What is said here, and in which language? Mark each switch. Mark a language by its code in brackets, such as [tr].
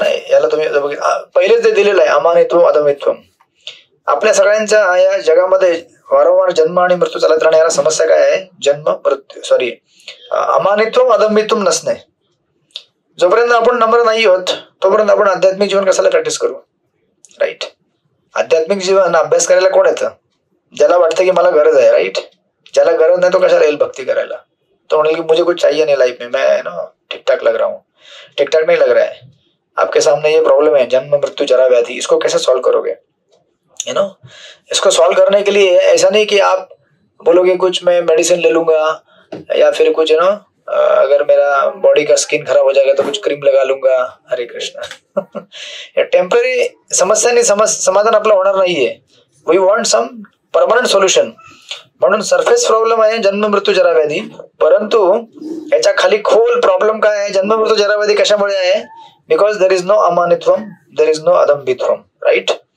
[mr] याला तुम्ही पहिलेच ते दिलेलं आहे, अमानित्वम अदमित्वम. आपल्या सगळ्यांच्या या जगामध्ये वारंवार जन्म आणि मृत्यू चालत राहणाऱ्या समस्या काय आहे? अमानित्वम अदमित्वम नसणे. जोपर्यंत आपण नम्र नाही होत तोपर्यंत आपण आध्यात्मिक जीवन कशाला प्रॅक्टिस करू, राईट? आध्यात्मिक जीवन अभ्यास करायला कोण येतं? ज्याला वाटतं की मला गरज आहे, राईट? ज्याला गरज नाही तो कशाला येईल भक्ती करायला? तो म्हणेल की [hi] मुझे कुछ चाहिए नहीं लाइफ में, मैं ठीक ठाक लग रहा हूँ. ठीक ठाक नहीं लग रहा है, आपके सामने ये प्रॉब्लम है, जन्म मृत्यु जरा व्याधि, इसको कैसे सॉल्व करोगे? इसको सॉल्व करने के लिए ऐसा नहीं कि आप बोलोगे कुछ मैं मेडिसिन ले लूंगा या फिर कुछ अगर मेरा बॉडी का स्किन खराब हो जाएगा तो कुछ क्रीम लगा लूंगा. हरे कृष्ण. [mr] टेम्पररी समस्यांनी समाधान आपलं होणार नाहीये. [en] We want some permanent solution. [mr] म्हणून सरफेस प्रॉब्लेम आहे जन्म मृत्यू जरा व्याधी, परंतु याच्या खाली खोल प्रॉब्लेम काय आहे? जन्म मृत्यू जरा व्याधी कशामुळे आहे? [en] Because there is no अमानित्वम, there is no अदम्भित्वम, right?